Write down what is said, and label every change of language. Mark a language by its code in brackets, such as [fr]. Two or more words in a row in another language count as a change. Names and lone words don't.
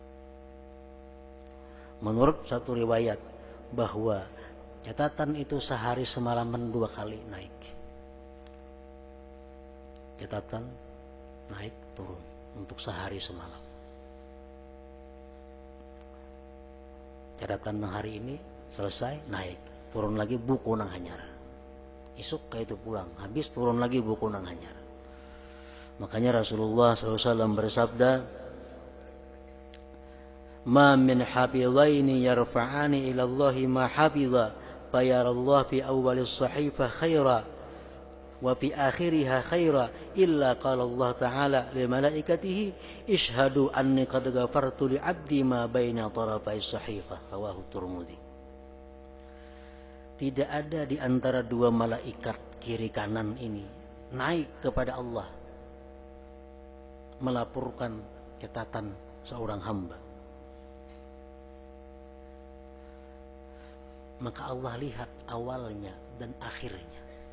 [id] Menurut satu riwayat bahwa catatan itu sehari semalaman 2 kali naik. Catatan naik turun untuk sehari semalam. Catatan hari ini selesai naik, turun lagi [bjn] buku nang hanyar. [id] Isuk kayak itu pulang, habis turun lagi [bjn] buku nang hanyar. [id] Makanya Rasulullah SAW bersabda, [ar] ما من حافظين يرفعان إلى الله ما حفظا فيرى الله في أول الصحيفة خيرا وفي آخرها خيرا إلا قال الله تعالى لملائكته اشهدوا أني قد غفرت لعبدي ما بين طرفي الصحيفة. رواه الترمذي. [id] Tidak ada di antara 2 malaikat kiri kanan ini naik kepada Allah melaporkan catatan seorang hamba, maka Allah lihat awalnya dan akhirnya.